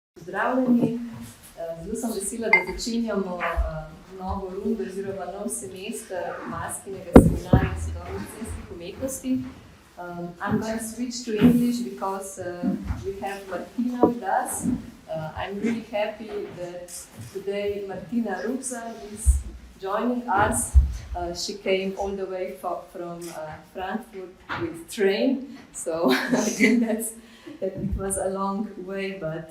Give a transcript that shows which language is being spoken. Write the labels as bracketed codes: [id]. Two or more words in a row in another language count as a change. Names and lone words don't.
[sl] pozdravljeni. Zelo sem vesela, da začenjamo novo rundo oziroma nov semester Maskinega seminarja sodobno-medicinskih umetnosti. [en] I'm going to switch to English because we have Martina with us. I'm really happy that today Martina Ruhsam is joining us. She came all the way from Frankfurt with train, so I think that it was a long way, but